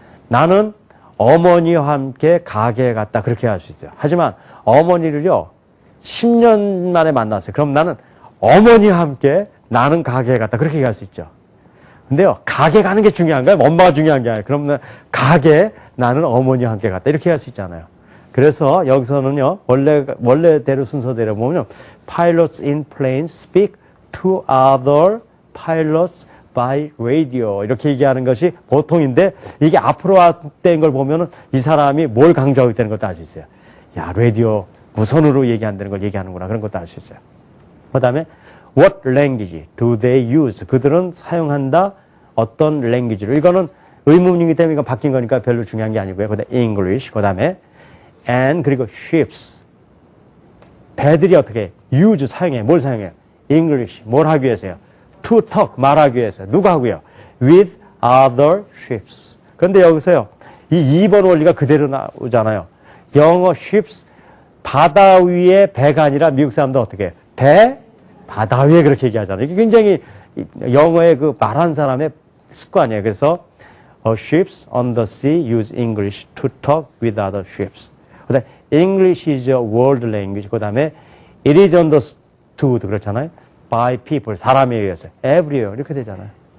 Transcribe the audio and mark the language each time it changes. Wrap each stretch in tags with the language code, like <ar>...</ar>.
<ko>나는 어머니와 함께 가게에 갔다. 그렇게 할 수 있어요. 하지만 어머니를요. 10년 만에 만났어요. 그럼 나는 어머니와 함께 나는 가게에 갔다. 그렇게 얘기할 수 있죠. 근데요. 가게 가는 게 중요한가요? 엄마가 중요한 게 아니에요. 그러면 가게 나는 어머니와 함께 갔다. 이렇게 할 수 있잖아요. 그래서 여기서는요. 원래대로 순서대로 보면</ko> <en>pilots in planes speak to other pilots by radio.</en> <ko>이렇게 얘기하는 것이 보통인데 이게 앞으로 된 걸 보면은 이 사람이 뭘 강조하고 있다는 것도 알 수 있어요. 야, 라디오 무선으로 얘기한다는 걸 얘기하는구나. 그런 것도 알 수 있어요. 그 다음에</ko> <en>what language do they use?</en> <ko>그들은 사용한다 어떤 language를. 이거는 의문이기 때문에 이거 바뀐 거니까 별로 중요한 게 아니고요. 그 다음에 English. 그 다음에 and 그리고 ships. 배들이 어떻게 use 사용해. 뭘 사용해요? English. 뭘 하기 위해서요?</ko> <en>To talk.</en> <ko>말하기 위해서. 누가 하고요?</ko> <en>With other ships.</en> <ko>그런데 여기서요. 이 2번 원리가 그대로 나오잖아요. 영어 ships. 바다 위에 배가 아니라 미국 사람들 어떻게 해요? 배, 바다 위에 그렇게 얘기하잖아요. 이게 굉장히 영어의 그 말한 사람의 습관이에요. 그래서</ko> <en>ships on the sea use English to talk with other ships.</en> <ko>그다음에</ko> <en>English is a world language. 그다음에 it is understood</en> <ko>그렇잖아요.</ko> <en>by people</en> <ko>사람에 의해서 everywhere 이렇게 되잖아요.</ko>